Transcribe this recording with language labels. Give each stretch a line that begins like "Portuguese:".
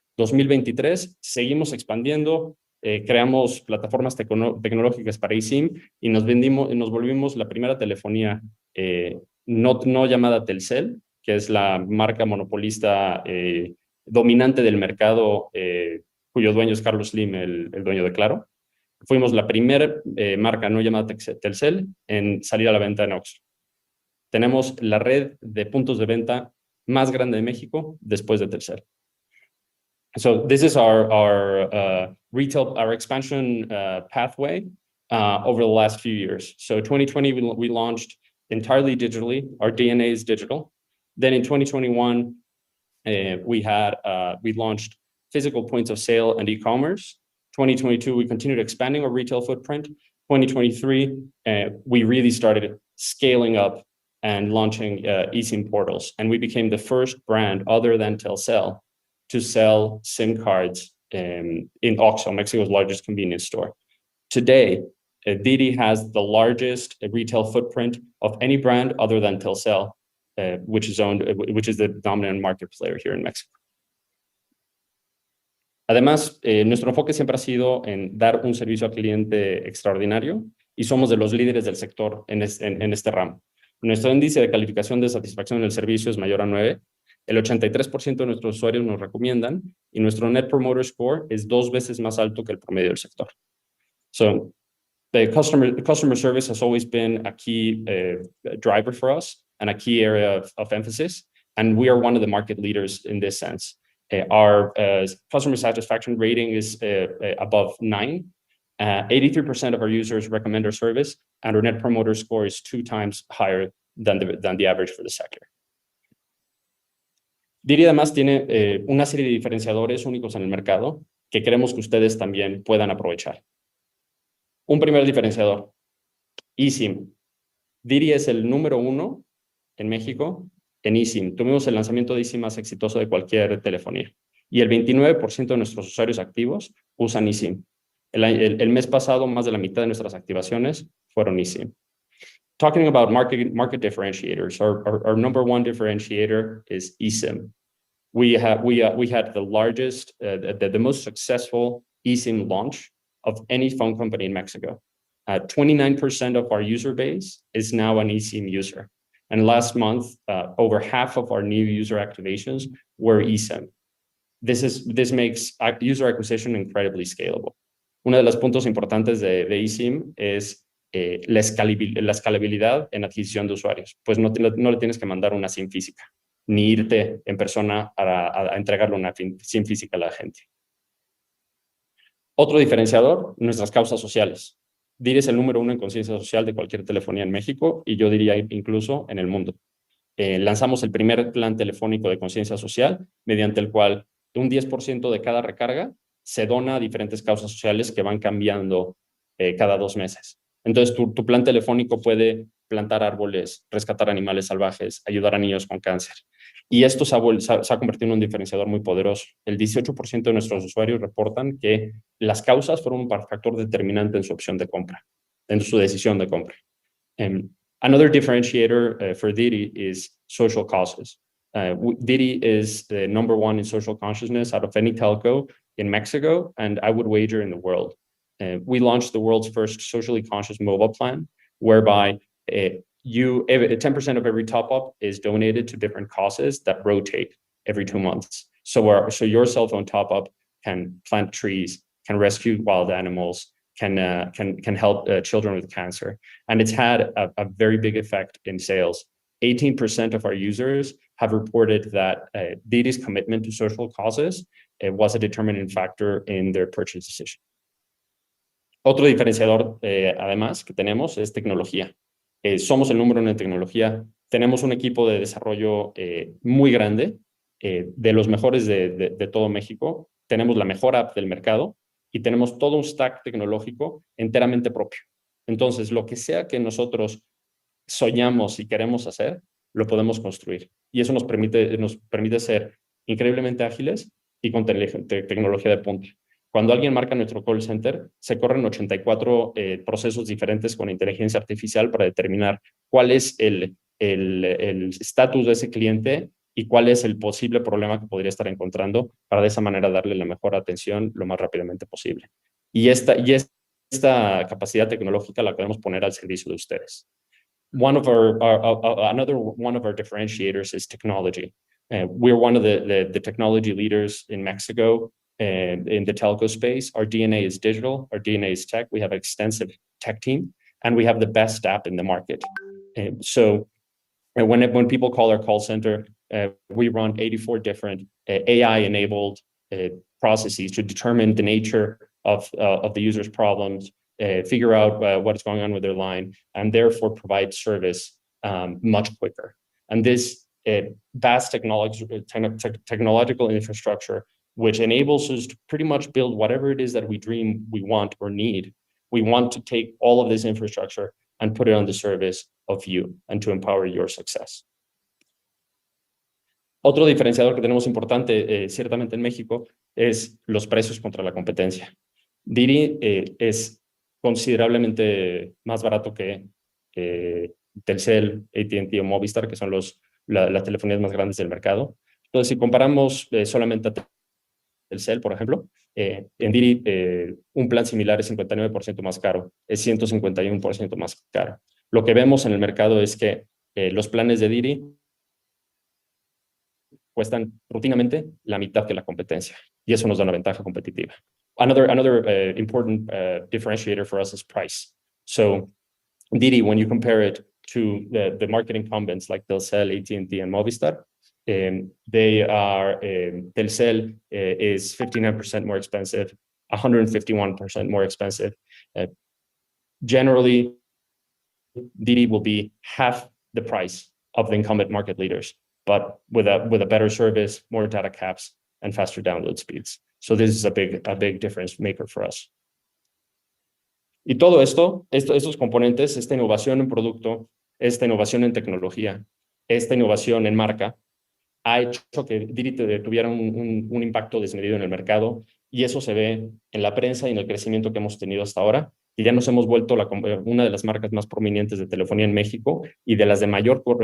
Spanish: 2023 seguimos expandiendo, creamos plataformas tecnológicas para eSIM y nos volvimos la primera telefonía no llamada Telcel, que es la marca monopolista dominante del mercado, cuyo dueño es Carlos Slim, el dueño de Claro. Fuimos la primera marca no llamada Telcel en salir a la venta en Oxxo. Tenemos la red de puntos de venta más grande de México después de Telcel.
English: So this is our expansion pathway over the last few years. So 2020, we launched entirely digitally. Our DNA is digital. Then in 2021, we launched physical points of sale and e-commerce. 2022, we continued expanding our retail footprint. 2023, we really started scaling up and launching eSIM portals. And we became the first brand other than Telcel to sell SIM cards in Oxxo, Mexico's largest convenience store. Today, Didi has the largest retail footprint of any brand other than Telcel, which is the dominant market player here in Mexico.
Spanish: Además, nuestro enfoque siempre ha sido en dar un servicio al cliente extraordinario y somos de los líderes del sector en este ramo. Nuestro índice de calificación de satisfacción en el servicio es mayor a 9. El 83% de nuestros usuarios nos recomiendan y nuestro Net Promoter Score es 2 veces más alto que el promedio del sector.
English: So, the customer service has always been a key driver for us and a key area of emphasis, and we are one of the market leaders in this sense. Our customer satisfaction rating is above 9. 83% of our users recommend our service, and our Net Promoter Score is 2 times higher than the average for the sector.
Spanish: Diri además tiene una serie de diferenciadores únicos en el mercado que queremos que ustedes también puedan aprovechar. Un primer diferenciador, eSIM. Diri es el número 1 en México en eSIM. Tuvimos el lanzamiento de eSIM más exitoso de cualquier telefonía. Y el 29% de nuestros usuarios activos usan eSIM. El mes pasado, más de la mitad de nuestras activaciones fueron eSIM.
English: Talking about market differentiators, our number 1 differentiator is eSIM. We had the largest, the most successful eSIM launch of any phone company in Mexico. 29% of our user base is now an eSIM user. And last month, over half of our new user activations were eSIM. This makes user acquisition incredibly scalable.
Spanish: Uno de los puntos importantes de eSIM es la escalabilidad en adquisición de usuarios. Pues no le tienes que mandar una SIM física, ni irte en persona a entregarle una SIM física a la gente. Otro diferenciador, nuestras causas sociales. Diri es el número 1 en conciencia social de cualquier telefonía en México y yo diría incluso en el mundo. Lanzamos el primer plan telefónico de conciencia social, mediante el cual un 10% de cada recarga se dona a diferentes causas sociales que van cambiando cada 2 meses. Entonces, tu plan telefónico puede plantar árboles, rescatar animales salvajes, ayudar a niños con cáncer. Y esto se ha convertido en un diferenciador muy poderoso. El 18% de nuestros usuarios reportan que las causas fueron un factor determinante en su opción de compra, en su decisión de compra.
English: Another differentiator for Diri is social causes. Diri is the number 1 in social consciousness out of any telco in Mexico, and I would wager in the world. We launched the world's first socially conscious mobile plan, whereby 10% of every top-up is donated to different causes that rotate every 2 months. So your cell phone top-up can plant trees, can rescue wild animals, can help children with cancer. And it's had a very big effect in sales. 18% of our users have reported that Diri's commitment to social causes was a determining factor in their purchase decision.
Spanish: Otro diferenciador, además, que tenemos es tecnología. Somos el número 1 en tecnología. Tenemos un equipo de desarrollo muy grande, de los mejores de todo México. Tenemos la mejor app del mercado y tenemos todo un stack tecnológico enteramente propio. Entonces, lo que sea que nosotros soñamos y queremos hacer, lo podemos construir. Y eso nos permite ser increíblemente ágiles y con tecnología de punta. Cuando alguien marca nuestro call center, se corren 84 procesos diferentes con inteligencia artificial para determinar cuál es el estatus de ese cliente y cuál es el posible problema que podría estar encontrando para de esa manera darle la mejor atención lo más rápidamente posible. Y esta capacidad tecnológica la queremos poner al servicio de ustedes.
English: Another one of our differentiators is technology. We're one of the technology leaders in Mexico in the telco space. Our DNA is digital. Our DNA is tech. We have an extensive tech team, and we have the best app in the market. So when people call our call center, we run 84 different AI-enabled processes to determine the nature of the user's problems, figure out what is going on with their line, and therefore provide service much quicker. And this vast technological infrastructure, which enables us to pretty much build whatever it is that we dream, we want, or need. We want to take all of this infrastructure and put it on the service of you and to empower your success.
Spanish: Otro diferenciador que tenemos importante, ciertamente en México, es los precios contra la competencia. Diri es considerablemente más barato que Telcel, AT&T o Movistar, que son las telefonías más grandes del mercado. Entonces, si comparamos solamente a Telcel, por ejemplo, en Didi un plan similar es 59% más caro, es 151% más caro. Lo que vemos en el mercado es que los planes de Didi cuestan rutinamente la mitad que la competencia, y eso nos da una ventaja competitiva.
English: Another important differentiator for us is price. So Didi, when you compare it to the market incumbents like Telcel, AT&T, and Movistar, Telcel is 59% more expensive, 151% more expensive. Generally, Didi will be half the price of the incumbent market leaders, but with a better service, more data caps, and faster download speeds. So this is a big difference maker for us.
Spanish: Y todo estos componentes, esta innovación en producto, esta innovación en tecnología, esta innovación en marca, ha hecho que Didi tuviera un impacto desmedido en el mercado, y eso se ve en la prensa y en el crecimiento que hemos tenido hasta ahora, y ya nos hemos vuelto una de las marcas más prominentes de telefonía en México y de las de mayor